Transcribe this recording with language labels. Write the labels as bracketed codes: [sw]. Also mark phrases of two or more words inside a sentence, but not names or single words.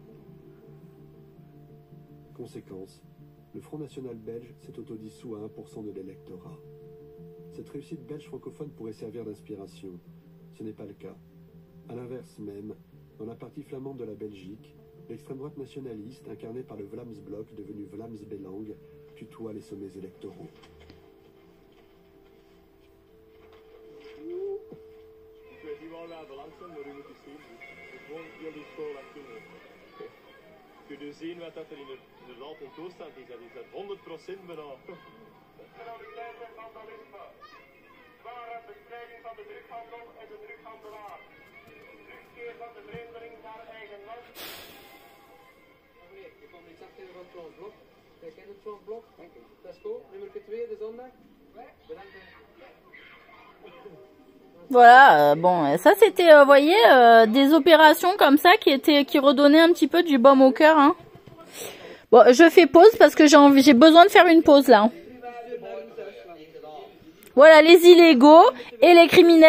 [fr] Conséquence, le Front National belge s'est autodissous à 1% de l'électorat. Cette réussite belge francophone pourrait servir d'inspiration. Ce n'est pas le cas. À l'inverse même, dans la partie flamande de la Belgique, l'extrême droite nationaliste, incarnée par le Vlaams-Blok, devenu Vlaams-Belang, tutoie les sommets électoraux. [nl] Kun je zien wat dat er in de late toestand is? Dat is dat 100% bijna. Zware bestrijding van de drughandel en de drughandelaar. Terugkeer van de vreemdeling naar eigen land. Meneer, je komt iets afgeven van het Frans Blok. Jij kent het Frans Blok? Dat is goed. Nummer 2 de zondag. Bedankt. [fr] Voilà, bon, ça c'était, vous voyez, des opérations comme ça qui redonnaient un petit peu du baume au cœur, hein. Bon, je fais pause parce que j'ai besoin de faire une pause là. Voilà, les illégaux et les criminels.